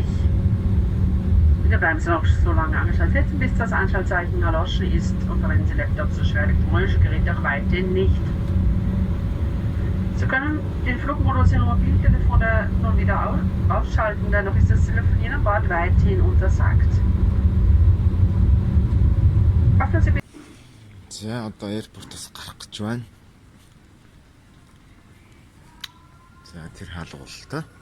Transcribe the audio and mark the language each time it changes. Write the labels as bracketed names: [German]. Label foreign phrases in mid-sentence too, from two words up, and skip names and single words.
[German] Bitte bleiben Sie noch so lange angeschaltet sitzen, bis das Anschaltzeichen erloschen ist und verwenden Sie Laptops oder schwer elektronische Geräte auch weiterhin nicht. Sie können den Flugmodus Ihrer Mobiltelefone nun wieder ausschalten, dennoch ist das Telefonieren an Bord weiterhin untersagt. Öffnen Sie bitte. [Mongolian] За одоо аэропортоос гарах гэж байна. За тэр хаалгуулалтаа.